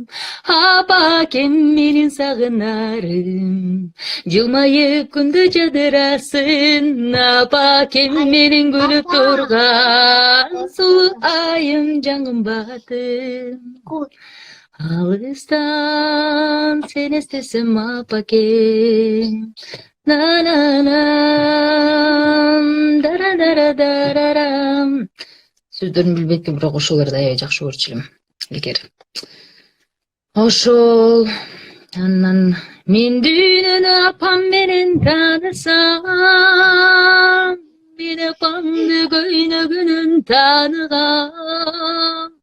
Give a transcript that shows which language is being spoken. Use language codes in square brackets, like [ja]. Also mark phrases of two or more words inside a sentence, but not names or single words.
[ky] Апа ким менин сагынарым, жылмайып күндө жадырасың. Апа ким менин күлүп турган, суу айым жаңым батым. Алыстан сен эстесем апакем, на-на-на, дара-дара-дарарам. Сөздөрүн билбейт, бирок ошолорду аябай жакшы көрчү элем. Илгери. Ошол. Анан мен дүйнөнү апам менен таанысам, мен апамды көйнөгүнөн тааныгам.